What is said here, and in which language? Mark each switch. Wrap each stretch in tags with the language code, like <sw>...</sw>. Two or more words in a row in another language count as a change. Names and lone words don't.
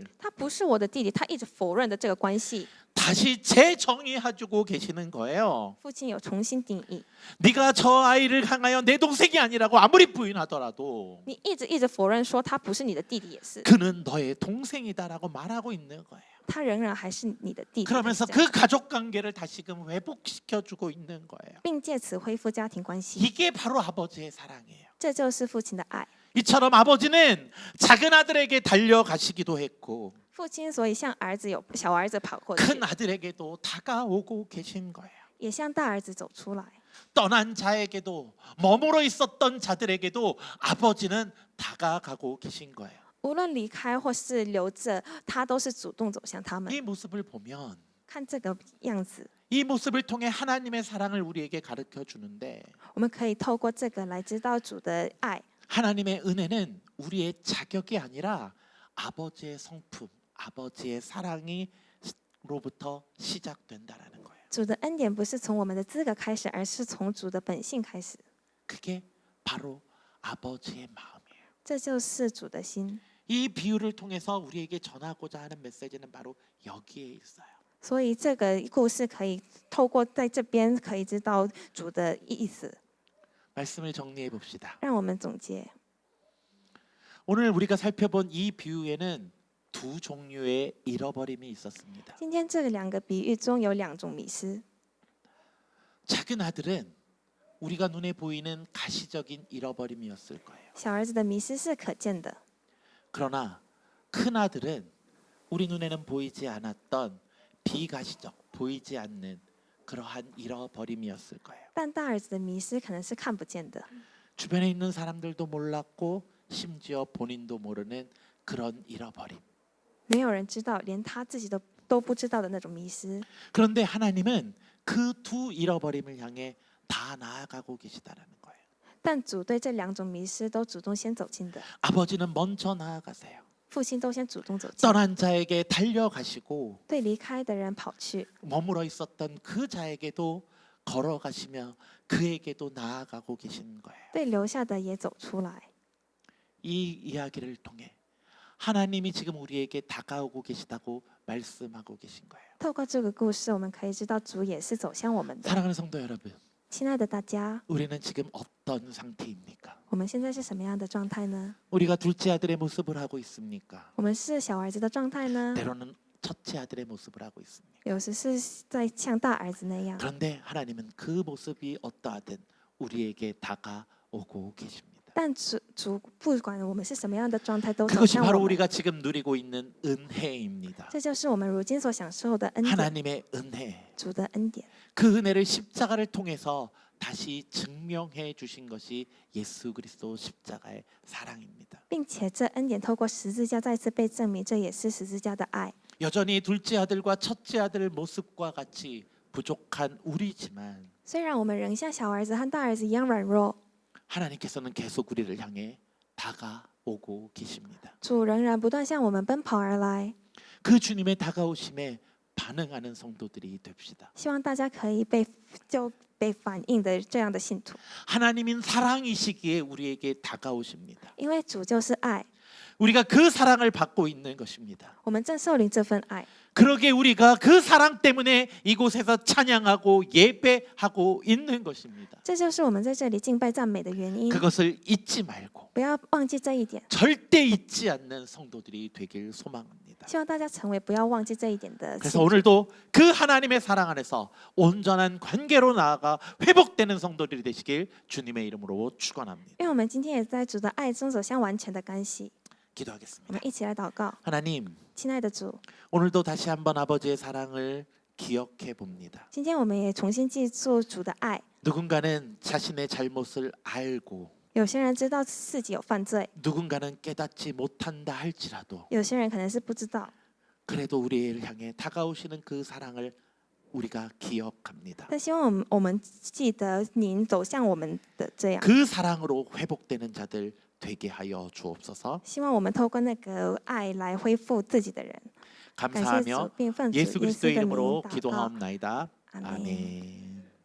<zh>他不是我的弟弟，他一直否认的这个关系，</zh> <ko>다시 재정의해주고 계시는 거예요.</ko> <zh>父亲有重新定义。</zh> <ko>네가 저 아이를 향하여 내 동생이 아니라고 아무리 부인하더라도</ko> <zh>你一直否认说他不是你的弟弟，也是，</zh> <ko>그는 너의 동생이다라고 말하고 있는 거예요.</ko> <zh>他仍然还是你的弟弟。</zh> <ko>그러면서</ko> <zh>他是这样</zh> <ko>그 가족 관계를 다시금 회복시켜주고 있는 거예요.</ko> <zh>并借此恢复家庭关系，</zh> <ko>이게 바로 아버지의 사랑이에요.</ko> <zh>这就是父亲的爱。</zh> <ko>이처럼 아버지는 작은 아들에게 달려가시기도 했고</ko> <zh>父亲所以向小儿子跑过去，</zh> <ko>큰 아들에게도 다가오고 계신 거예요.</ko> <zh>也向大儿子走出来。</zh> <ko>떠난 자에게도 머물러 있었던 자들에게도 아버지는 다가가고 계신 거예요.</ko> <zh>无论离开或是留着，他都是主动走向他们。</zh> <ko>이 모습을 보면</ko> <zh>看这个样子，</zh> <ko>이 모습을 통해 하나님의 사랑을 우리에게 가르쳐 주는데</ko> <zh>我们可以透过这个来知道主的爱。</zh> <ko>하나님의 은혜는 우리의 자격이 아니라 아버지의 성품, 아버지의 사랑이로부터 시작된다라는 거예요.</ko> <zh>主的恩典不是从我们的资格开始，而是从主的本性开始。</zh> <ko>그게 바로 아버지의 마음이에요.</ko> <zh>这就是主的心。</zh> <ko>이 비유를 통해서 우리에게 전하고자 하는 메시지는 바로 여기에 있어요.</ko> <zh>所以这个故事可以透过在这边可以知道主的意思。</zh> <ko>말씀을 정리해 봅시다.</ko> <zh>让我们总结：</zh> <ko>오늘 우리가 살펴본 이 비유에는 두 종류의 잃어버림이 있었습니다.</ko> <zh>今天这两个比喻中有两种迷失。</zh> <ko>작은 아들은 우리가 눈에 보이는 가시적인 잃어버림이었을 거예요.</ko> <zh>小儿子的迷失是可见的，</zh> <ko>그러나 큰 아들은 우리 눈에는 보이지 않았던 비가시적, 보이지 않는 그러한 잃어버림이었을 거예요.</ko> <zh>但大儿子的迷失可能是看不见的，</zh> <ko>주변에 있는 사람들도 몰랐고 심지어 본인도 모르는 그런 잃어버림.</ko> <zh>没有人知道，连他自己都不知道的那种迷失。</zh> <ko>그런데 하나님은 그 두 잃어버림을 향해 다 나아가고 계시다라는 거예요.</ko> <zh>但主对这两种迷失都主动先走近的，</zh> <ko>아버지는 먼저 나아가세요.</ko> <zh>父亲都先主动走近，</zh> <ko>떠난 자에게 달려가시고</ko> <zh>对离开的人跑去，</zh> <ko>머물러 있었던 그 자에게도 걸어가시며 그에게도 나아가고 계신 거예요.</ko> <zh>对留下的也走出来。</zh> <ko>이 이야기를 통해 하나님이 지금 우리에게 다가오고 계시다고 말씀하고 계신 거예요.</ko> <zh>透过这个故事，我们可以知道主也是走向我们的。</zh> <ko>사랑하는 성도 여러분,</ko> <zh>亲爱的大家，</zh> <ko>우리는 지금 어떤 상태입니까?</ko> <zh>我们现在是什么样的状态呢？</zh> <ko>우리가 둘째 아들의 모습을 하고 있습니까?</ko> <zh>我们是小儿子的状态呢？</zh> <ko>때로는 첫째 아들의 모습을 하고 있습니다.</ko> <zh>有时是在像大儿子那样，</zh> <ko>그런데 하나님은 그 모습이 어떠하든 우리에게 다가오고 계십니다.</ko> <zh>但主不管我们是什么样的状态，都走</zh> <ko>그것이</ko> <zh>向</zh> <ko>바로</ko> <zh>我们。</zh> <ko>우리가 지금 누리고 있는 은혜입니다.</ko> <zh>这就是我们如今所享受的恩典，</zh> <ko>하나님의 은혜.</ko> <zh>主的恩典。</zh> <ko>그 은혜를 십자가를 통해서 다시 증명해 주신 것이 예수 그리스도 십자가의 사랑입니다.</ko> <zh>并且这恩典透过十字架再次被证明，这也是十字架的爱。</zh> <ko>여전히 둘째 아들과 첫째 아들 모습과 같이 부족한 우리지만</ko> <zh>虽然我们仍像小儿子和大儿子一样软弱，</zh> <ko>하나님께서는 계속 우리를 향해 다가오고 계십니다.</ko> <zh>主仍然不断向我们奔跑而来。</zh> <ko>그 주님의 다가오심에 반응하는 성도들이 됩시다.</ko> <zh>希望大家可以被反映的这样的信徒，</zh> <ko>하나님인 사랑이시기에 우리에게 다가오십니다.</ko> <zh>因为主就是爱，</zh> <ko>우리가 그 사랑을 받고 있는 것입니다.</ko> <zh>我们正受领这份爱。</zh> <ko>그러게 우리가 그 사랑 때문에 이곳에서 찬양하고 예배하고 있는 것입니다.</ko> <zh>这就是我们在这里敬拜赞美的原因。</zh> <ko>그것을 잊지 말고</ko> <zh>不要忘记这一点，</zh> <ko>절대 잊지 않는 성도들이 되길 소망합니다.</ko> <zh>希望大家成为不要忘记这一点的信</zh> <ko>그래서</ko> <zh>徒。</zh> <ko>오늘도 그 하나님의 사랑 안에서 온전한 관계로 나아가 회복되는 성도들이 되시길 주님의 이름으로 축원합니다.</ko> <zh>因为我们今天也在主的爱中走向完全的关系。我</zh> <ko>기도하겠습니다.</ko> <zh>们一起来祷告，</zh> <ko>하나님,</ko> <zh>亲爱的主，</zh> <ko>오늘도 다시 한번 아버지의 사랑을 기억해 봅니다.</ko> <zh>今天我们也重新记住主的爱。</zh> <ko>누군가는 자신의 잘못을 알고</ko> <zh>有些人知道自己有犯罪，</zh> <ko>누군가는 깨닫지 못한다 할지라도</ko> <zh>有些人可能是不知道，</zh> <ko>그래도 우리를 향해 다가오시는 그 사랑을 우리가 기억합니다.</ko> <zh>但希望我们记得您走向我们的这样。</zh> <ko>그 사랑으로 회복되는 자들 되게 하여 주옵소서.</ko> <zh>希望我们透过那个爱来恢复自己的人。感谢主</zh> <ko>감사하며 ，</ko> <zh>并奉主</zh> <ko>예수</ko> <zh>耶稣</zh> <ko>그리스도의</ko> <zh>的名</zh> <ko>이름으로</ko> <zh>祷告。</zh> <ko>기도하옵나이다. 아멘. 아멘.</ko>